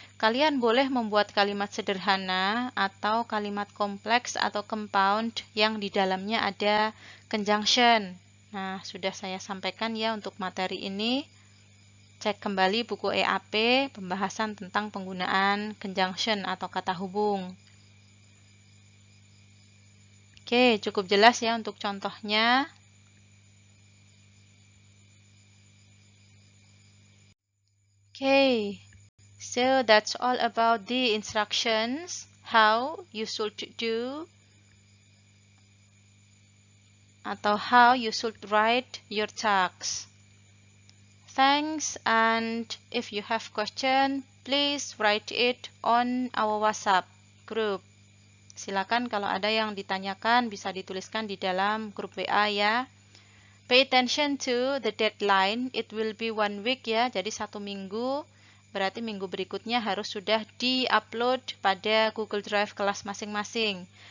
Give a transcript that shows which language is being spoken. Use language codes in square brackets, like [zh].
[id] Kalian boleh membuat kalimat sederhana atau kalimat kompleks atau compound yang di dalamnya ada conjunction. Nah, sudah saya sampaikan ya untuk materi ini. Cek kembali buku EAP, pembahasan tentang penggunaan conjunction atau kata hubung. Oke, cukup jelas ya untuk contohnya. [en] Okay, so that's all about the instructions, how you should do atau how you should write your tasks. Thanks, and if you have question, please write it on our WhatsApp group. [id] Silakan kalau ada yang ditanyakan bisa dituliskan di dalam grup WA ya. [en] Pay attention to the deadline. It will be 1 week ya, [id] jadi 1 minggu. Berarti minggu berikutnya harus sudah di-upload pada Google Drive kelas masing-masing.